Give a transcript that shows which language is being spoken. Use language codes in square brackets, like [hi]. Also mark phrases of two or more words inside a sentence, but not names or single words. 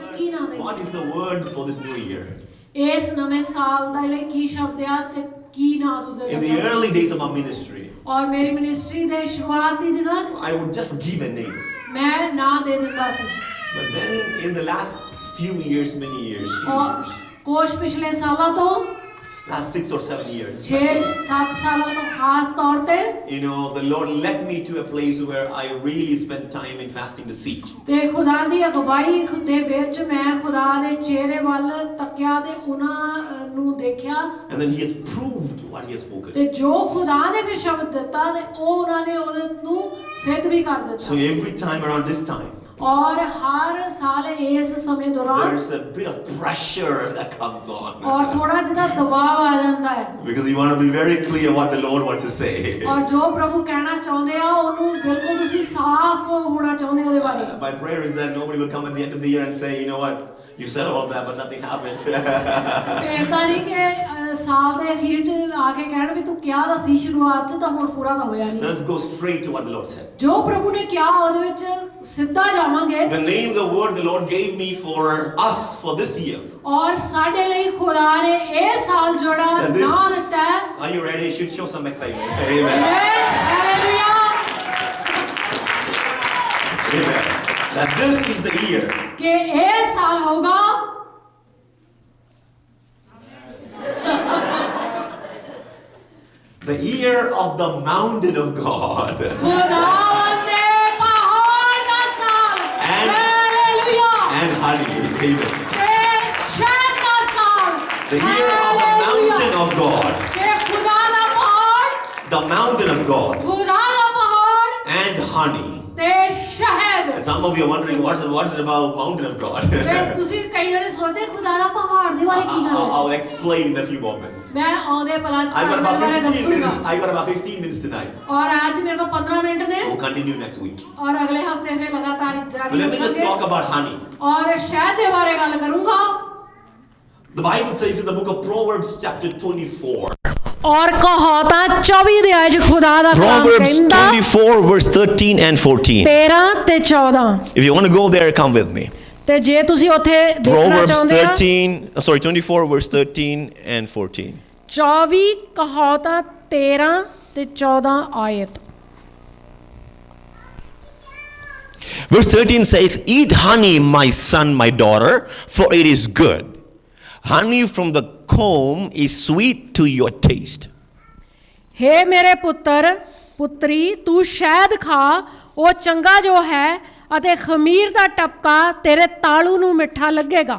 [pa] ਕੀ ਨਾਂ ਦੇਈਏ? [en] What is the word for this new year? [pa] ਇਸ ਨਵੇਂ ਸਾਲ ਦੇ ਲਈ ਕੀ ਸ਼ਬਦ ਆ ਤੇ ਕੀ ਨਾਂ ਤੁਸੀਂ [en] In the early days of our ministry, [pa] ਔਰ ਮੇਰੀ ਮਿਨਿਸਟਰੀ ਦੇ ਸ਼ੁਰੂਆਤੀ ਦਿਨਾਂ 'ਚ [en] I would just give a name. [pa] ਮੈਂ ਨਾਂ ਦੇ ਦਿੰਦਾ ਸੀ [en] But then in the last few years, many years, [pa] ਔਰ ਕੁਝ ਪਿਛਲੇ ਸਾਲਾਂ ਤੋਂ [en] last 6 or 7 years, [pa] 6-7 ਸਾਲਾਂ ਤੋਂ ਖਾਸ ਤੌਰ ਤੇ [en] you know, the Lord led me to a place where I really spent time in fasting to seek. [pa] ਤੇ ਖੁਦਾ ਦੀ ਅਗਵਾਈ ਦੇ ਵਿੱਚ ਮੈਂ ਖੁਦਾ ਦੇ ਚਿਹਰੇ ਵੱਲ ਤੱਕਿਆ ਤੇ ਉਹਨਾਂ ਨੂੰ ਦੇਖਿਆ [en] And then He has proved what He has spoken. [pa] ਤੇ ਜੋ ਖੁਦਾ ਨੇ ਵੀ ਸ਼ਬਦ ਦਿੱਤਾ ਤੇ ਉਹ ਉਹਨਾਂ ਨੇ ਉਹਦੇ ਨੂੰ ਸਿੱਧ ਵੀ ਕਰ [en] So [pa] ਦਿੱਤਾ [en] every time around this time, [pa] ਔਰ ਹਰ ਸਾਲ ਇਸ ਸਮੇਂ ਦੌਰਾਨ [en] there's a bit of pressure that comes on. [pa] ਔਰ ਥੋੜਾ ਜਿਹਾ ਦਬਾਅ ਆ ਜਾਂਦਾ ਹੈ [en] Because you want to be very clear what the Lord wants to say. [pa] ਔਰ ਜੋ ਪ੍ਰਭੂ ਕਹਿਣਾ ਚਾਹੁੰਦੇ ਆ ਉਹਨੂੰ ਬਿਲਕੁਲ ਤੁਸੀਂ ਸਾਫ਼ ਹੋਣਾ ਚਾਹੁੰਦੇ ਹੋ ਉਹਦੇ ਬਾਰੇ [en] My prayer is that nobody will come at the end of the year and say, you know what, you said all that, but nothing happened. [pa] ਇਦਾਂ ਨਹੀਂ ਕਿ ਸਾਲ ਦੇ ਅਖੀਰ 'ਚ ਆ ਕੇ ਕਹਿਣ ਵੀ ਤੂੰ ਕਿਹਾ ਤਾਂ ਸੀ ਸ਼ੁਰੂਆਤ 'ਚ ਤਾਂ ਹੁਣ ਪੂਰਾ ਤਾਂ ਹੋਇਆ [en] So [pa] ਨਹੀਂ [en] let's go straight to what the Lord said. [pa] ਜੋ ਪ੍ਰਭੂ ਨੇ ਕਿਹਾ ਉਹਦੇ ਵਿੱਚ ਸਿੱਧਾ ਜਾਵਾਂਗੇ [en] The name, the word the Lord gave me for us for this year. [pa] ਔਰ ਸਾਡੇ ਲਈ ਖੁਦਾ ਨੇ ਇਹ ਸਾਲ ਜਿਹੜਾ [en] And this, [pa] ਨਾਂ ਦਿੱਤਾ ਹੈ [en] are you ready? You should show some excitement. Amen. [pa] ਹਾਲੇਲੂਇਆ [en] Amen. That this is the year [pa] ਕਿ ਇਹ ਸਾਲ ਹੋਗਾ [en] the year of the mountain of God. [pa] ਖੁਦਾਵੰਦ ਦੇ ਪਹਾੜ ਦਾ ਸਾਲ [en] And- [pa] ਹਾਲੇਲੂਇਆ [en] And honey. Amen. [pa] ਤੇ ਸ਼ਹਿਦ ਦਾ ਸਾਲ [en] The year of the mountain of God. [pa] ਕਿ ਖੁਦਾ ਦਾ ਪਹਾੜ [en] The mountain of God. [pa] ਖੁਦਾ ਦਾ ਪਹਾੜ [en] And honey. [pa] ਤੇ ਸ਼ਹਿਦ [en] And some of you are wondering, what's it about mountain of God? [pa] ਤੇ ਤੁਸੀਂ ਕਈ ਜਣੇ ਸੋਚਦੇ ਖੁਦਾ ਦਾ ਪਹਾੜ ਦੇ ਬਾਰੇ ਕੀ ਗੱਲ ਹੈ [en] I'll explain in a few moments. [pa] ਮੈਂ ਆਉਂਦੇ ਪਲਾਂ ਚ [en] I've got [pa] ਤੁਹਾਡੇ [en] about [pa] ਬਾਰੇ [en] 15 minutes. [pa] ਦੱਸੂਗਾ [en] I've got about 15 minutes tonight. [pa] ਔਰ ਅੱਜ ਮੇਰੇ ਕੋਲ 15 ਮਿੰਟ ਨੇ [en] We'll continue next week. [pa] ਔਰ ਅਗਲੇ ਹਫਤੇ ਫਿਰ ਲਗਾਤਾਰ [en] But [pa] ਜਾਰੀ [en] let me just talk [pa] ਰੱਖਾਂਗੇ [en] about honey. [pa] ਔਰ ਸ਼ਹਿਦ ਦੇ ਬਾਰੇ ਗੱਲ ਕਰੂੰਗਾ [en] The Bible says in the book of Proverbs chapter 24. [pa] ਔਰ ਕਹਾਵਤਾਂ 24 ਦੇ ਆਇਤ ਖੁਦਾ ਦਾ ਕਲਾਮ [en] Proverbs [pa] ਕਹਿੰਦਾ [en] 24 verse 13 and 14. [pa] 13 ਤੇ 14 [en] If you want to go there, come with me. [pa] ਤੇ ਜੇ ਤੁਸੀਂ ਉੱਥੇ ਦੇਖਣਾ [en] Proverbs [pa] ਚਾਹੁੰਦੇ ਆ [en] 24 verse 13 and 14. [pa] 24 ਕਹਾਵਤਾਂ 13 ਤੇ 14 ਆਇਤ [en] Verse 13 says, "Eat honey, my son, my daughter, for it is good. Honey from the comb is sweet to your taste." [pa] ਹੇ ਮੇਰੇ ਪੁੱਤਰ ਪੁੱਤਰੀ ਤੂੰ ਸ਼ਹਿਦ ਖਾ ਉਹ ਚੰਗਾ ਜੋ ਹੈ ਅਤੇ ਖਮੀਰ ਦਾ ਟਪਕਾ ਤੇਰੇ ਤਾਲੂ ਨੂੰ ਮਿੱਠਾ ਲੱਗੇਗਾ